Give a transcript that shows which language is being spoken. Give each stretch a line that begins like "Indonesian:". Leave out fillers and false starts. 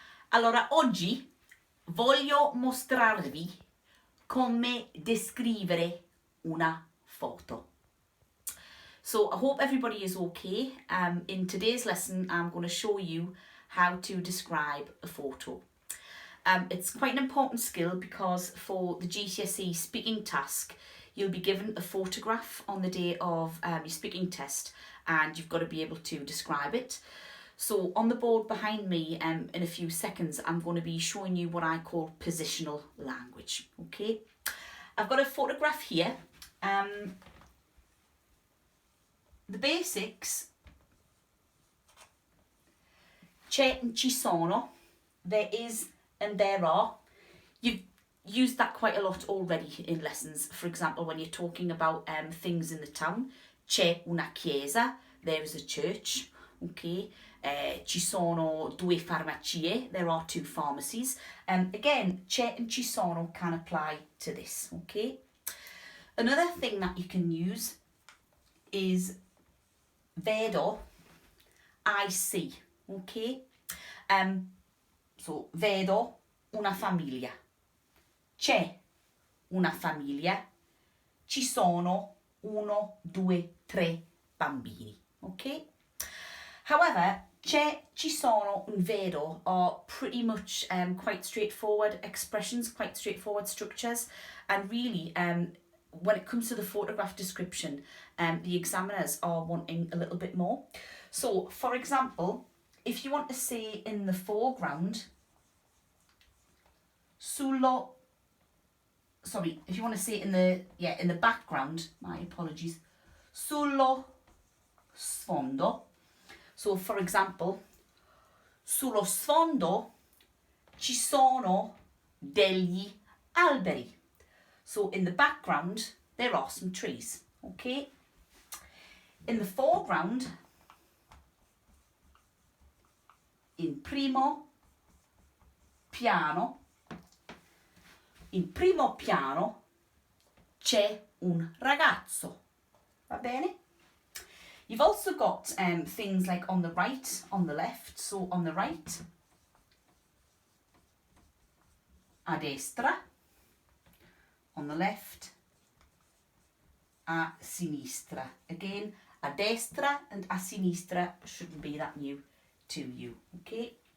Italian: Allora, oggi voglio mostrarvi come descrivere una foto.
English: So I hope everybody is okay. In today's lesson, I'm going to show you how to describe a photo. It's quite an important skill because for the GCSE speaking task, you'll be given a photograph on the day of your speaking test and you've got to be able to describe it. So on the board behind me, in a few seconds, I'm going to be showing you what I call positional language. Okay, I've got a photograph here. The basics,
Italian: c'è, ci sono,
English: there is and there are. You've used that quite a lot already in lessons. For example, when you're talking about things in the town,
Italian: c'è una chiesa,
English: there is a church. Okay,
Italian: ci sono due farmacie,
English: there are two pharmacies. Again, c'è and ci sono can apply to this. Okay, another thing that you can use is vedo, I see.
Italian: Okay, so vedo una famiglia, c'è una famiglia, ci sono 1, 2, 3 bambini.
English: Okay, however, c'è, ci sono, and vedo are pretty much quite straightforward expressions, quite straightforward structures, and really when it comes to the photograph description, the examiners are wanting a little bit more. So for example, if you want to say in the foreground, if you want to say in the background, my apologies,
Italian: sullo sfondo.
English: So for example,
Italian: sullo sfondo ci sono degli alberi.
English: So in the background, there are some trees. Okay. In the foreground,
Italian: in primo piano c'è un ragazzo. Va bene?
English: You've also got things like on the right, on the left. So on the right,
Italian: a destra.
English: On the left,
Italian: a sinistra.
English: Again, a destra and a sinistra shouldn't be that new to you. Okay.